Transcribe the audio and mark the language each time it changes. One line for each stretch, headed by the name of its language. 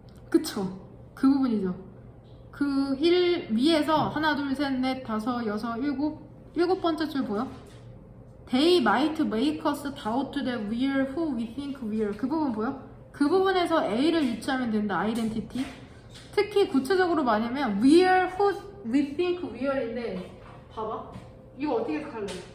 Korean: 그쵸. 그 부분이죠. 그 1 위에서 하나, 둘, 셋, 넷, 다섯, 여섯, 일곱 번째 줄 보여?
English: They might make us doubt that we're who we think we're.
Korean: 그 부분 보여? 그 부분에서 A를 유추하면 된다. 아이덴티티. 특히 구체적으로 말하면
English: we're who we think we're
Korean: 인데 봐봐. 이거 어떻게 해석할래?